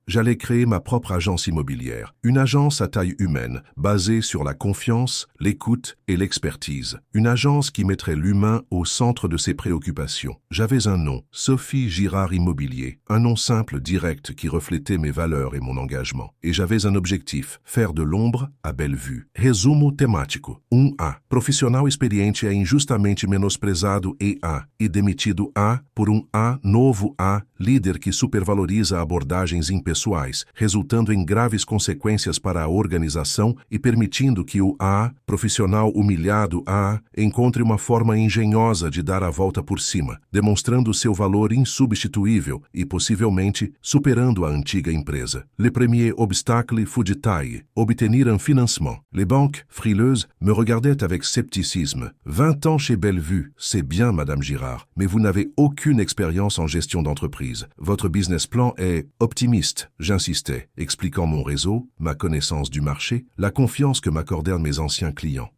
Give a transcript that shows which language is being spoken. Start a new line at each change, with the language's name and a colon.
French: J'allais créer ma propre agence immobilière, une agence à taille humaine, basée sur la confiance, l'écoute et l'expertise. Une agence qui mettrait l'humain au centre de ses préoccupations. J'avais un nom, Sophie Girard Immobilier, un nom simple, direct, qui reflétait mes valeurs et mon engagement. Et j'avais un objectif, faire de l'ombre à Bellevue.
Portuguese: Resumo temático. 1A. Profissional experiente é injustamente menosprezado e demitido por A, novo A, líder que supervaloriza abordagens impessoais, resultando em graves consequências para a organização e permitindo que o A, profissional humilhado encontre uma forma engenhosa de dar a volta por cima, demonstrando seu valor insubstituível e, possivelmente, superando a antiga empresa.
French: Le premier obstacle fut de taille, obtenir un financement. Les banques, frileuses, me regardaient avec scepticisme. 20 ans chez Bellevue, c'est bien, Madame Girard, mais vous n'avez aucune expérience en gestion d'entreprise. Votre business plan est optimiste, j'insistais, expliquant mon réseau, ma connaissance du marché, la confiance que m'accordèrent mes anciens clients.